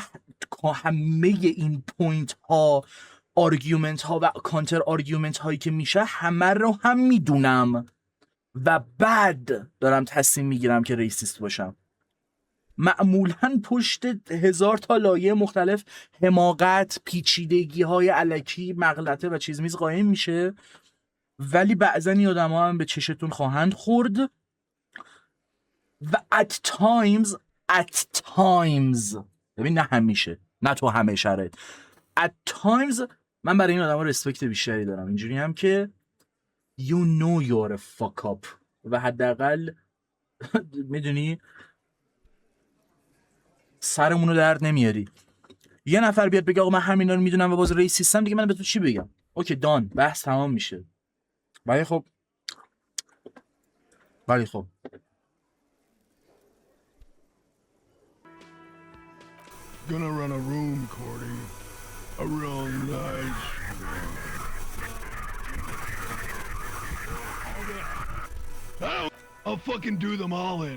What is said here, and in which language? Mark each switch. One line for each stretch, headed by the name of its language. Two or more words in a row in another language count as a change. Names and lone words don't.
Persian: همه این پوینت ها، آرگومنت ها و
English: counter argument
Persian: هایی که میشه همه رو هم میدونم و بعد دارم تصمیم میگیرم که ریسیست باشم. معمولاً پشت 1000 تا لایه مختلف حماقت، پیچیدگی های الکی، مغلطه و چیز میز قایم میشه، ولی بعضا این آدم ها هم به چشتون خواهند خورد و
English: at times
Persian: ببین نه همیشه، نه تو همه شرایط،
English: at times
Persian: من برای این آدم ها رسپکت بیشتری دارم. اینجوری هم که
English: you know you're a fuck up
Persian: و حداقل میدونی سرمونو درد نمیاری. یه نفر بیاد بگه آقا من همینا رو میدونم و باز ریسیستم، دیگه من به تو چی بگم؟
English: okay done,
Persian: بحث تمام میشه. ولی خب
English: Gonna run a room, Cordy. A real nice I'll fucking do them all in.